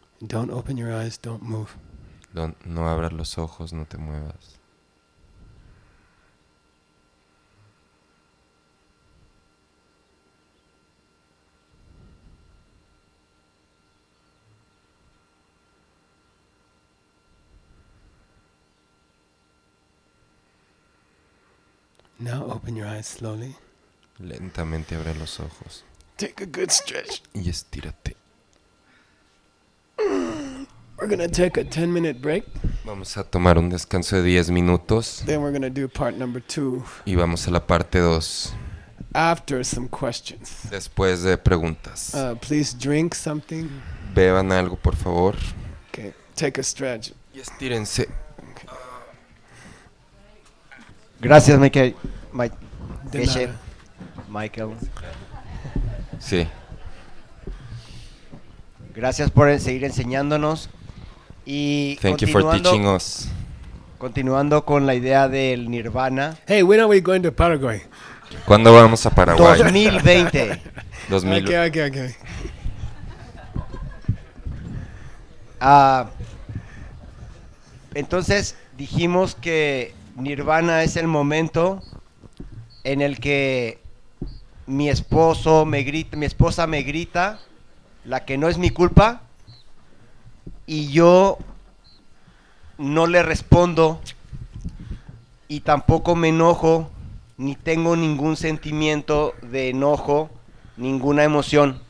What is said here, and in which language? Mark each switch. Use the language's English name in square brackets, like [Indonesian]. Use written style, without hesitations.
[English] Don't open your eyes, don't move. [Spanish] No abras los ojos, no te muevas. [English] Now open your eyes slowly. [Spanish] Lentamente abre los ojos. [English] Take a good stretch. [Spanish] Y estírate. [English] We're going to take a 10-minute break. [Spanish] Vamos a tomar un descanso de 10 minutos [English] Then we're going to do part number 2 [Spanish] y vamos a la parte 2 [English] after some questions. [Spanish] después de preguntas. [English] Please drink something. [Spanish] Beban algo, por favor. [English] Okay, take a stretch. [Spanish] Y estírense. Gracias, Michael. De Geshe nada. Michael. Sí. Gracias por seguir enseñándonos. Y [English] Thank you for teaching us. [Spanish] continuando con la idea del nirvana. [English] Hey, when are we going to Paraguay? [Spanish] ¿Cuándo vamos a Paraguay? 2020. 2000. Okay. Entonces dijimos que nirvana es el momento en el que mi esposa me grita, la que no es mi culpa, y yo no le respondo y tampoco me enojo, ni tengo ningún sentimiento de enojo, ninguna emoción.